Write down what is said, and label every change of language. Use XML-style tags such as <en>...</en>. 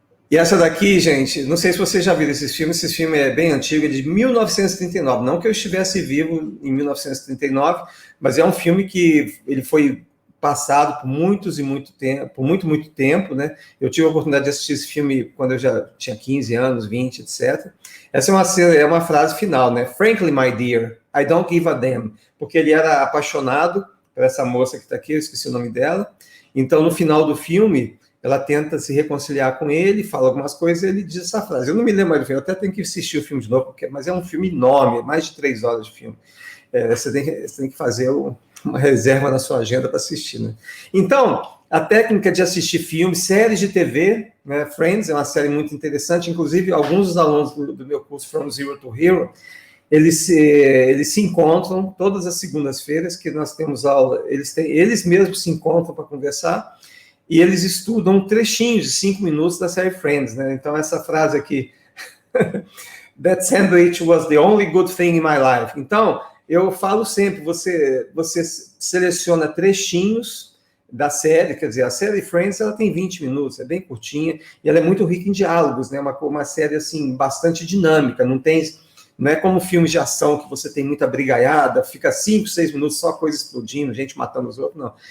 <pt>E essa daqui, gente, não sei se vocês já viram esse filme é bem antigo, é de 1939. Não que eu estivesse vivo em 1939, mas é um filme que ele foi passado por muito tempo, né? Eu tive a oportunidade de assistir esse filme quando eu já tinha 15 anos, 20, etc. Essa é uma frase final, né?</pt> <en>Frankly, my dear, I don't give a damn.</en> <pt>Porque ele era apaixonado por essa moça que está aqui, eu esqueci o nome dela. Então, no final do filme, ela tenta se reconciliar com ele, fala algumas coisas e ele diz essa frase. Eu não me lembro mais do filme, eu até tenho que assistir o filme de novo, mas é um filme enorme, mais de 3 horas de filme. Você tem que fazer uma reserva na sua agenda para assistir, né? Então, a técnica de assistir filmes, séries de TV, né? Friends é uma série muito interessante, inclusive alguns dos alunos do meu curso From Zero to Hero, eles se encontram todas as segundas-feiras que nós temos aula, eles mesmos se encontram para conversar e eles estudam trechinhos de 5 minutos da série Friends, né? Então, essa frase aqui,</pt> <en>that sandwich was the only good thing in my life.</en> <pt>Então, eu falo sempre, você seleciona trechinhos da série, quer dizer, a série Friends, ela tem 20 minutos, é bem curtinha, e ela é muito rica em diálogos, né? Uma série, assim, bastante dinâmica, não é como filmes de ação que você tem muita brigaiada, fica 5, 6 minutos só coisa explodindo, gente matando os outros, não.</pt>